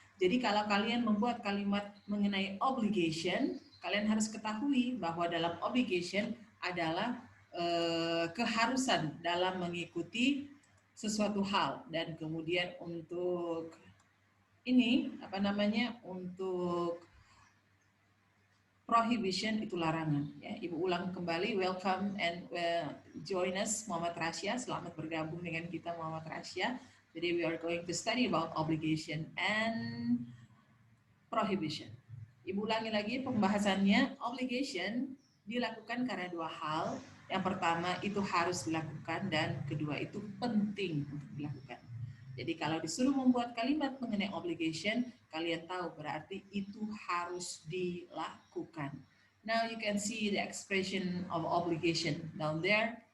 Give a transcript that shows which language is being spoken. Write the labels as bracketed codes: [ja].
[id] Jadi kalau kalian membuat kalimat mengenai obligation, kalian harus ketahui bahwa dalam obligation adalah keharusan dalam mengikuti sesuatu hal, dan kemudian untuk ini untuk prohibition itu larangan. Ya, Ibu ulang kembali. [en] Welcome and join us, [id] Muhammad Rasya. Selamat bergabung dengan kita, Muhammad Rasya. Jadi [en] we are going to study about obligation and prohibition. [id] Ibu ulangi lagi pembahasannya. Obligation dilakukan karena 2 hal. Yang pertama itu harus dilakukan, dan kedua itu penting untuk dilakukan. Jadi kalau disuruh membuat kalimat mengenai obligation, kalian tahu berarti itu harus dilakukan. [en] Now you can see the expression of obligation down there.